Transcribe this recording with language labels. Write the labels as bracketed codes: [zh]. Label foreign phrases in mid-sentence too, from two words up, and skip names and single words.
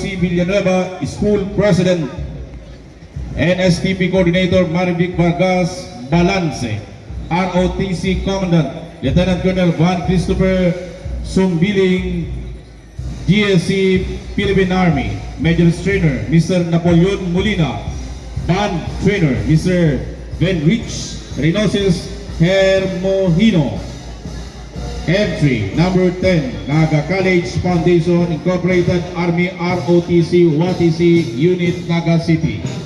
[en] ROTC Villanueva School President, NSTP Coordinator Marivic Vargas Balance, ROTC Commandant Lieutenant Colonel Juan Christopher Sumbiling, GSC Philippine Army, Major Trainer Mr. Napoleon Molina, Band Trainer Mr. Benrich Reynosis Hermohino. Entry number 10, Naga College Foundation Incorporated Army ROTC WATC Unit Naga City.